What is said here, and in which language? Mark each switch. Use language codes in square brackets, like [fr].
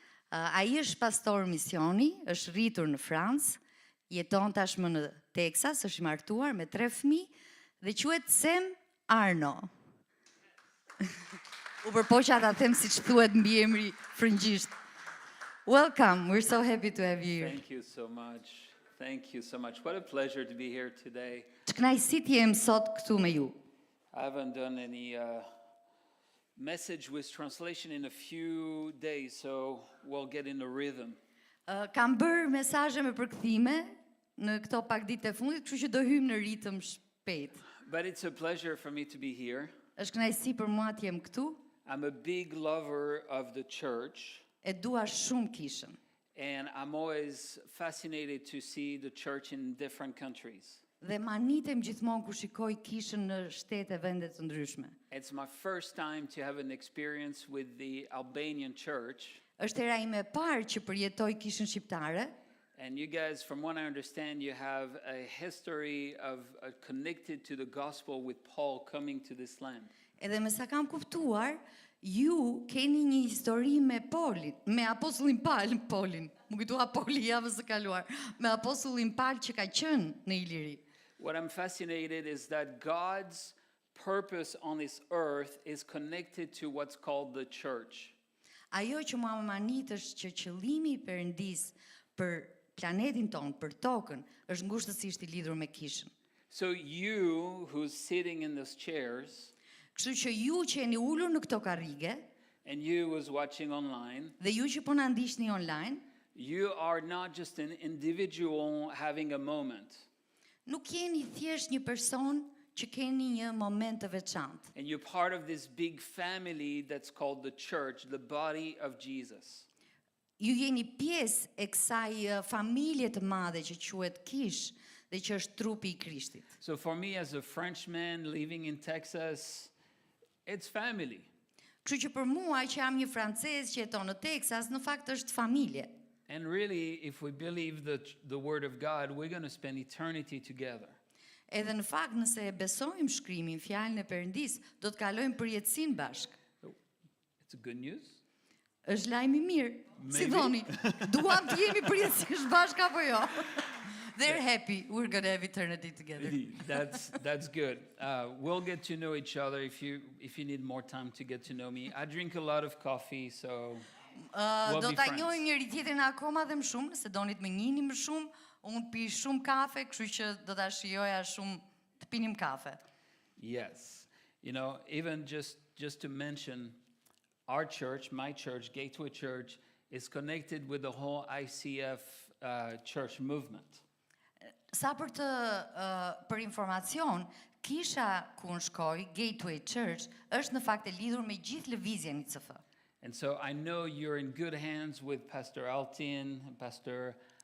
[sq] Ai është pastor misioni, është rritur në Francë, jeton tashmë në Texas, është i martuar me 3 fëmijë dhe quhet Sam Arno. U përpoqa ta them siç thuhet mbiemri frëngjisht. [en] Welcome, we're so happy to have you here. Thank you so much. Thank you so much. What a pleasure to be here today. [sq] Të kënaqësi të jem sot këtu me ju. [en] I haven't done any message with translation in a few days, so we'll get in the rhythm. [sq] Kam bërë mesazhe me përkthime në këto pak ditë e fundit, kështu që do hyjmë në ritëm shpejt. [en] But it's a pleasure for me to be here. [sq] Është kënaqësi për mua të jem këtu. [en] I'm a big lover of the church. [sq] E dua shumë kishën. [en] And I'm always fascinated to see the church in different countries. [sq] Dhe manitem gjithmonë kur shikoj kishën në shtete vende të ndryshme. [en] It's my first time to have an experience with the Albanian church. [sq] Është era ime e parë që përjetoj kishën shqiptare. [en] And you guys, from what I understand, you have a history of connected to the gospel with Paul coming to this land. [sq] Edhe me sa kam kuptuar, ju keni një histori me Paulin, me apostullin Paulin. Më kujtua Pauli javës së kaluar, me apostullin Paul që ka qenë në Iliri. [en] What I'm fascinated is that God's purpose on this earth is connected to what's called the church. [sq] Ajo që mua më manit është që qëllimi i Perëndis për planetin tonë, për tokën, është ngushtësisht i lidhur me kishën. [en] So you who's sitting in those chairs, [sq] Kështu që ju që jeni ulur në këto karrige, [en] and you who's watching online, [sq] dhe ju që po na ndiqni online, [en] you are not just an individual having a moment. [sq] nuk jeni thjesht një person që keni një moment të veçantë. [en] And you're part of this big family that's called the church, the body of Jesus. [sq] Ju jeni pjesë e kësaj familje të madhe që quhet kishë dhe që është trupi i Krishtit. [en] So for me as a Frenchman living in Texas, it's family. [sq] Kështu që për mua që jam një francez që jeton në Texas, në fakt është familje. [en] And really, if we believe the word of God, we're going to spend eternity together. [sq] Edhe në fakt nëse e besojmë shkrimin, fjalën e Perëndis, do të kalojmë përjetësinë bashkë. [en] It's a good news. [sq] Është lajm i mirë. Si [en] Maybe. [sq] thoni, duam të jemi përjetësisht bashkë apo jo? [en] They're happy. We're going to have eternity together. That's good. We'll get to know each other if you need more time to get to know me. I drink a lot of coffee, so we'll [sq] Do [en] be [sq] ta [en] friends. [sq] njohim njëri tjetrin akoma dhe më shumë, nëse doni të më njihni më shumë, unë pi shumë kafe, kështu që do ta shijoja shumë të pinim kafe. [en] Yes. You know, even just to mention, our church, my church, Gateway Church, is connected with the whole ICF church movement. [sq] Sa për informacion, kisha ku unë shkoj, Gateway Church, është në fakt e lidhur me gjithë lëvizjen ICF. [en] And so I know you're in good hands with Pastor Altin and Pastor